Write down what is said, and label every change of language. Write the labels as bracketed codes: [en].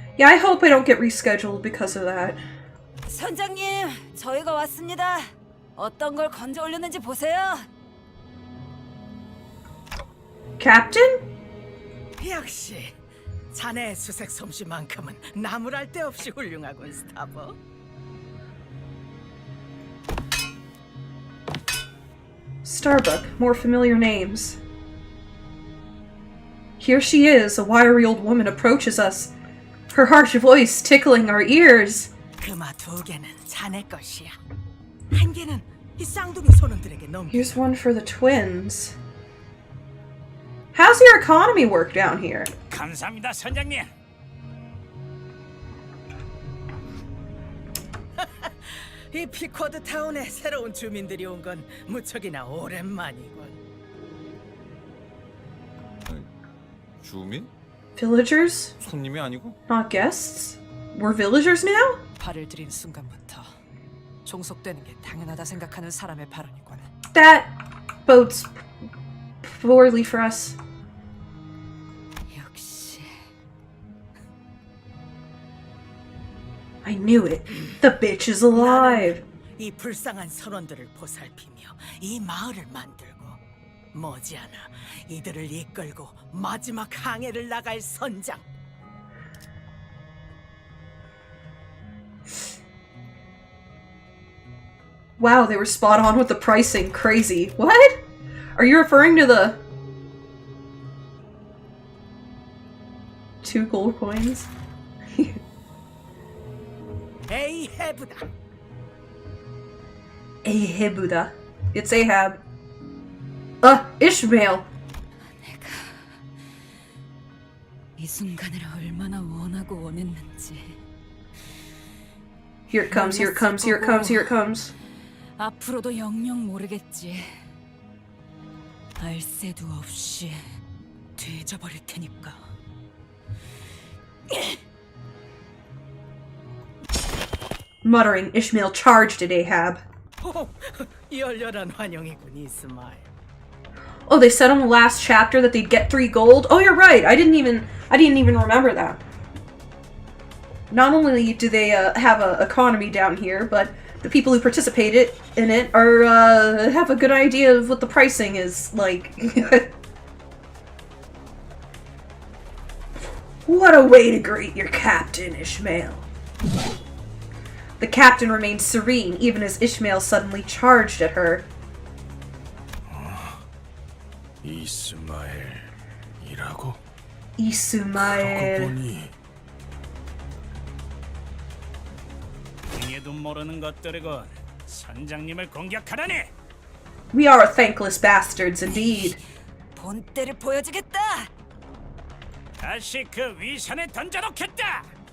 [en] Yeah, I hope I don't get rescheduled because of that. [ko] 선장님, 저희가 왔습니다. 어떤 걸 건져 올렸는지 보세요. [en] Captain? [ko] 역시 자네의 수색 솜씨만큼은 나무랄 데 없이 훌륭하군, 스타버. [en] Starbuck. More familiar names. Here she is. A wiry old woman approaches us. Her harsh voice tickling our ears. [ko] 금화 2개는 자네 것이야. 1개는 이 쌍둥이 소년들에게 넘겨. [en] Here's one for the twins. How's your economy work down here? [ko] 감사합니다, 선장님. 이 피쿼드 타운에 새로운 주민들이 온 건 무척이나 오랜만이군. 주민? [en] Villagers? [ko] 손님이 아니고? [en] Not guests? We're villagers now? [ko] 발을 들인 순간부터 종속되는 게 당연하다 생각하는 사람의 발언이군. [en] That bodes poorly for us. [ko] 역시 [en] I knew it. The bitch is alive. [ko] 이 불쌍한 선원들을 보살피며 이 마을을 만들고 머지않아 이들을 이끌고 마지막 항해를 나갈 선장. [en] Wow, they were spot on with the pricing. Crazy. What? Are you referring to the 2 gold coins? [ko] 에이헤브다. [en] Ahebuda. It's Ahab. Ishmael. [ko] 이 순간을 얼마나 원하고 원했는지. [en] Here it comes, here it comes, here it comes, here it comes. [ko] 앞으로도 영영 모르겠지. 알 새도 없이 뒤져버릴 테니까. [en] Muttering, Ishmael charged at Ahab. [ko] 오, 열렬한 환영이군, 이스마엘. [en] Oh, they said on the last chapter that they'd get 3 gold? Oh, you're right. I didn't even remember that. Not only do they have an economy down here, but the people who participated in it are have a good idea of what the pricing is like. What a way to greet your captain, Ishmael. The captain remained serene, even as Ishmael suddenly charged at her. [ko] 이스마엘이라고? [en] Ishmael. [ko] 보니 이해도 모르는 것들이군. 선장님을 공격하다니. [en] We are thankless bastards indeed. [ko] 본때를 보여주겠다. 다시 그 위산에 던져놓겠다.